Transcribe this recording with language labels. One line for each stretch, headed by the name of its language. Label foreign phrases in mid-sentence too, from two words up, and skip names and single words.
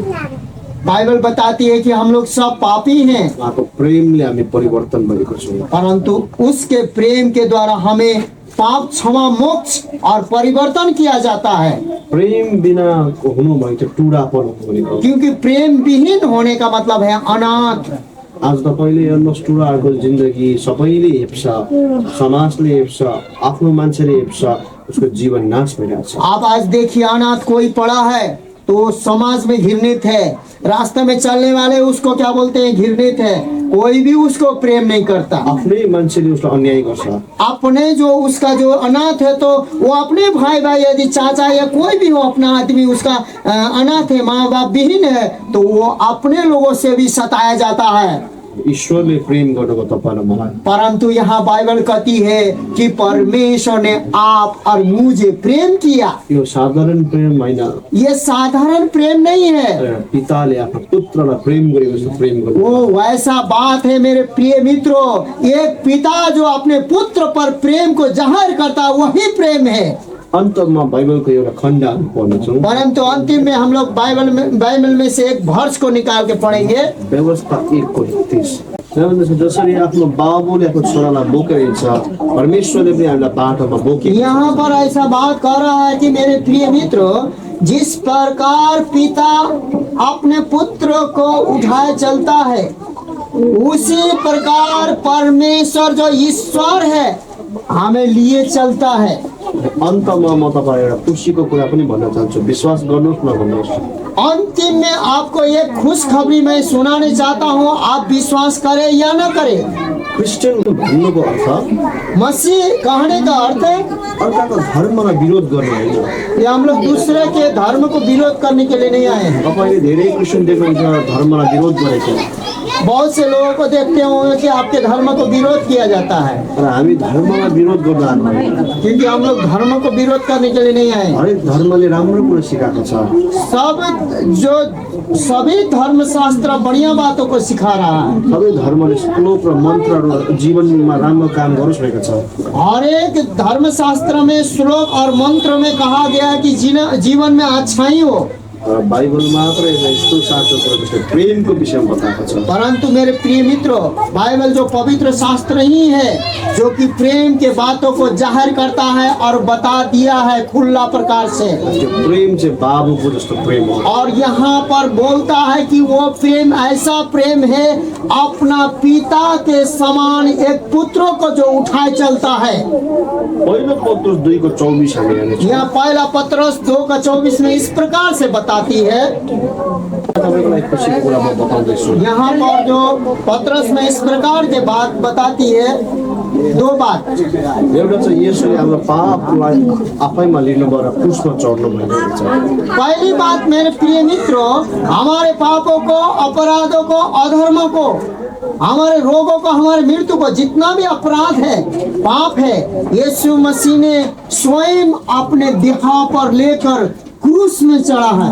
Hindi: बाइबल बताती है कि हम लोग सब पापी हैं,
Nepali: उहाँको प्रेमले हामी परिवर्तन भएको छौँ।
Hindi: परंतु उसके प्रेम के द्वारा हमें पाप क्षमा मोक्ष और परिवर्तन किया जाता है।
Nepali: प्रेम बिना हुनु भनेको टुडापन हो भनेको।
Hindi: क्योंकि प्रेम विहीन होने का मतलब है अनाथ।
Nepali: आज तपाईँले हेर्नुहोस्, टुडाहरूको जिन्दगी सबैले हेप्छ, समाजले हेप्छ, आफ्नो मान्छेले हेप्छ, उसको जीवन नाश भइरहेछ।
Hindi: आप आज देखिए, अनाथ कोई पड़ा है तो समाज में घृणित है, रास्ते में चलने वाले उसको क्या बोलते हैं, घृणित है, कोई भी उसको प्रेम नहीं करता।
Nepali: आफ्नै मान्छेले उसलाई अन्याय गर्छ।
Hindi: अपने जो उसका जो अनाथ है तो वो अपने भाई यदि चाचा या कोई भी हो, अपना आदमी उसका अनाथ है, माँ बाप विहीन है, तो वो अपने लोगों से भी सताया जाता है।
Nepali: ईश्वरले प्रेम गर्नुभयो तपाईँ र मलाई।
Hindi: परंतु यहाँ बाइबल कहती है कि परमेश्वर ने आप और मुझे प्रेम किया।
Nepali: यो साधारण प्रेम होइन,
Hindi: ये साधारण प्रेम नहीं है,
Nepali: पिताले आफ्नो पुत्रलाई प्रेम गरेको जस्तो प्रेम गर्नु।
Hindi: वो वैसा बात है मेरे प्रिय मित्रों। एक पिता जो अपने पुत्र पर प्रेम को जाहिर करता है वही प्रेम है।
Nepali: अन्तमा बाइबलको एउटा खण्ड पढ्नेछौँ।
Hindi: परंतु अंतिम में हम लोग बाइबल में से एक वर्ष को निकाल के पढ़ेंगे।
Nepali: व्यवस्था 1:30 जसरी आफ्नो बाबुले आफ्नो छोरालाई बोकेर हिँड्छ, परमेश्वरले पनि हामीलाई बाटोमा बोके।
Hindi: यहाँ पर ऐसा बात कर रहा है कि मेरे प्रिय मित्रों, जिस प्रकार पिता अपने पुत्र को उठाए चलता है, उसी प्रकार परमेश्वर जो ईश्वर है हमें लिए चलता है।
Nepali: अन्तमा म तपाईँ एउटा खुसीको कुरा पनि भन्न चाहन्छु, विश्वास गर्नुहोस् नगर्नुहोस्।
Hindi: अंतिम में आपको एक खुशखबरी मैं सुनाने चाहता हूँ, आप विश्वास करें या न करें।
Nepali: क्रिस्चियन भन्नुको अर्थ
Hindi: मसीह कहने का अर्थ है
Nepali: अर्काको धर्मलाई विरोध गर्ने होइन।
Hindi: कि हम लोग दूसरे के धर्म को विरोध करने के लिए नहीं आए हैं।
Nepali: तपाईँले धेरै क्रिस्चियन देख्नुहुन्छ धर्मलाई विरोध गरेको,
Hindi: बहुत से लोगों को देखते होंगे कि आपके धर्म को विरोध किया जाता है,
Nepali: तर हामी धर्मलाई विरोध गर्न आएको होइन।
Hindi: क्योंकि हम लोग धर्म को विरोध करने के लिए नहीं आए।
Nepali: हरेक धर्मले राम्रो कुरा सिकाएको छ।
Hindi: सभी धर्म शास्त्र बढ़िया बातों को सिखा रहा है।
Nepali: सबै धर्मले श्लोक र मन्त्रहरू जीवनमा राम्रो काम गरोस् भनेको छ।
Hindi: हर एक धर्म शास्त्र में श्लोक और मंत्र में कहा गया है कि जीवन में अच्छाई हो।
Nepali: बाइबल मात्र यस्तो साँचो कुरा जस्तो प्रेमको विषयमा बताएको छ।
Hindi: परंतु मेरे प्रिय मित्रों, बाइबल जो पवित्र शास्त्र ही है जो कि प्रेम के बातों को जाहिर करता है और बता दिया है खुला प्रकार से।
Nepali: त्यो प्रेम चाहिँ बाबुको जस्तो प्रेम हो।
Hindi: और यहाँ पर बोलता है कि वो प्रेम ऐसा प्रेम है अपना पिता के समान एक पुत्रों को जो उठाए चलता है।
Nepali: पहिलो पत्रुस 2:24 हामी हेर्नेछौँ।
Hindi: यहाँ पहला पत्रस 2:24 में इस प्रकार से बताती है।
Nepali: तपाईँको लागि खुसीको कुरा म बताउँदैछु।
Hindi: यहाँ पर जो पत्रस में इस प्रकार के बात बताती है, दो बात।
Nepali: एउटा चाहिँ येशूले हाम्रो पापलाई आफैमा लिनुभयो र क्रुसमा चढ्नु भएको छ।
Hindi: पहली बात मेरे प्रिय मित्रों, हमारे पापों को, अपराधों को, अधर्मों को, हमारे रोगों को, हमारे मृत्यु को, जितना भी अपराध है, पाप है, यीशु मसीह ने स्वयं अपने देह पर लेकर क्रूस में चढ़ा है